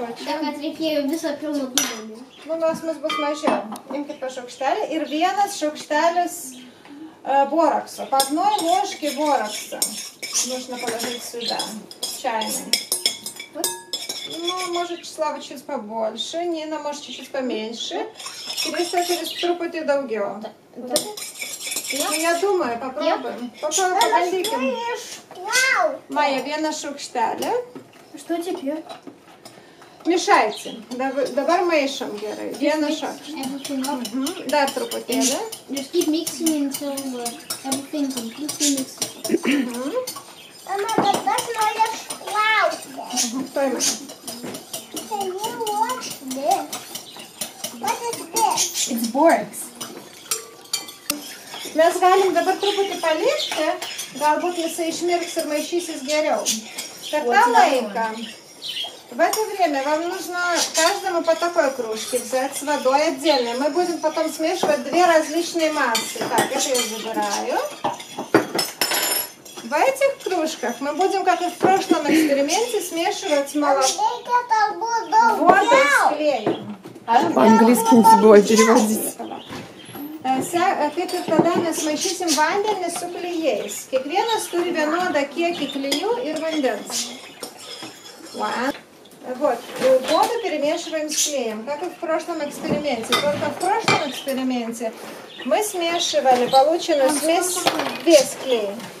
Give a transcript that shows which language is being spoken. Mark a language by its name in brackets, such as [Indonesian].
[Lithuanian] Kad reikėjo visą pilną dubenį. Mums bus mažiau. Imkite po šaukštelį ir vienas šaukštelis боракса. [Russian] По одной ложке боракса нужно положить сюда, чайной. Ну, может, Слава чуть побольше, Нина, может, чуть-чуть поменьше. [Lithuanian] Криста трупати daugiau. [Russian] Ну, я думаю, попробуем. Попробуем. [Lithuanian] Майя, vieną šaukštelį. [Russian] Что теперь? Мешайте. [Lithuanian] Dabar maišom gerai. Vieną šaukštą. Dar truputėlį. [English] Just keep mixing until everything's completely mixed. [Lithuanian] Mama, bet aš noriu klausti. Paimai. [English] Can you watch this? What is this? It's borax. [Lithuanian] Mes galim dabar truputį palikti, galbūt jisai išmirks ir maišysis geriau. Per tą laiką, [Russian] в это время вам нужно каждому по такой кружке взять с водой отдельно. Мы будем потом смешивать две различные массы. Так, это я забираю. В этих кружках мы будем, как и в прошлом эксперименте, смешивать молоко, воду с клеем. По-английски не забывай переводить. [Lithuanian] Kaip ir tada mes maišysim vandenį su klijais. Kiekvienas turi vienodą kiekį klijų ir vandens. [Russian] Вот, воду перемешиваем с клеем, как и в прошлом эксперименте. Только в прошлом эксперименте мы смешивали полученную смесь без клея.